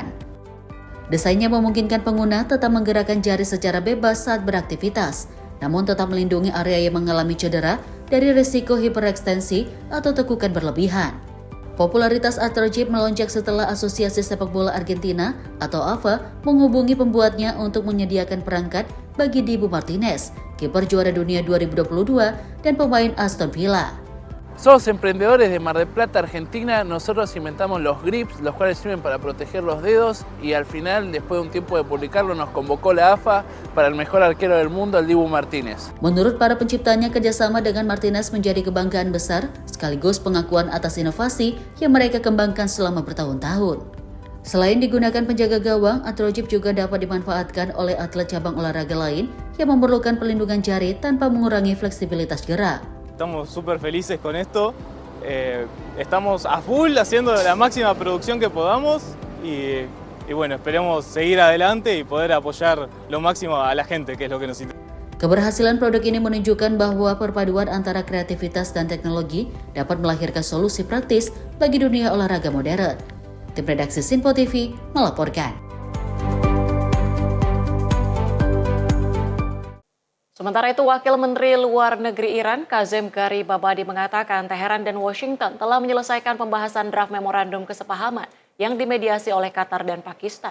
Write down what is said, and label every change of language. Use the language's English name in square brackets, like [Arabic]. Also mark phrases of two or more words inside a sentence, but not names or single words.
[Indonesian] Desainnya memungkinkan pengguna tetap menggerakkan jari secara bebas saat beraktivitas, namun tetap melindungi area yang mengalami cedera dari risiko hiperekstensi atau tekukan berlebihan. Popularitas Arthrochip melonjak setelah Asosiasi Sepak Bola Argentina atau AFA menghubungi pembuatnya untuk menyediakan perangkat bagi Dibu Martinez, kiper juara dunia 2022 dan pemain Aston Villa. [Spanish] Somos emprendedores de Mar del Plata, Argentina. Nosotros inventamos los grips, los cuales sirven para proteger los dedos, y al final, después de un tiempo de publicarlo, nos convocó la AFA para el mejor arquero del mundo, el Dibu Martinez. [Indonesian] Menurut para penciptanya, kerjasama dengan Martinez menjadi kebanggaan besar, sekaligus pengakuan atas inovasi yang mereka kembangkan selama bertahun-tahun. Selain digunakan penjaga gawang, Arthrochip juga dapat dimanfaatkan oleh atlet cabang olahraga lain yang memerlukan pelindungan jari tanpa mengurangi fleksibilitas gerak. [Spanish] Estamos súper felices con esto, estamos a full haciendo la máxima producción que podamos y bueno, esperemos seguir adelante y poder apoyar lo máximo a la gente, que es lo que nos interesa. [Indonesian] Keberhasilan produk ini menunjukkan bahwa perpaduan antara kreativitas dan teknologi dapat melahirkan solusi praktis bagi dunia olahraga modern. Tim redaksi Simpo TV melaporkan. Sementara itu, Wakil Menteri Luar Negeri Iran, Kazem Garibabadi mengatakan Teheran dan Washington telah menyelesaikan pembahasan draft memorandum kesepahaman yang dimediasi oleh Qatar dan Pakistan.